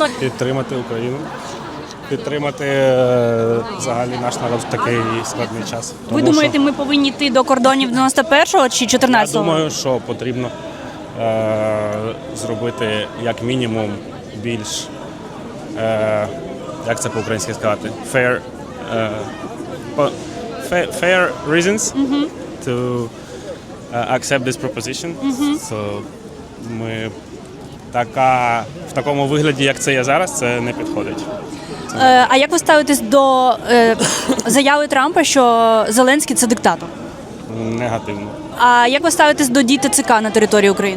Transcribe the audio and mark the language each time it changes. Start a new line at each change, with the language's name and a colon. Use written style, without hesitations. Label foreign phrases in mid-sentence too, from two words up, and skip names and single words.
Ukrainian: Підтримати Україну, підтримати взагалі наш народ в такий складний час. Ви думаєте, ми повинні йти до кордонів 91-го чи 14-го? Я думаю, що потрібно зробити як мінімум більш, як це по-українськи сказати,
English: fair reasons to accept this proposition. So,
Ukrainian: ми в такому вигляді, як це є зараз, це не підходить. А як ви ставитесь до заяви Трампа, що Зеленський – це диктатор? Негативно. А як ви ставитесь до дій ТЦК на території України?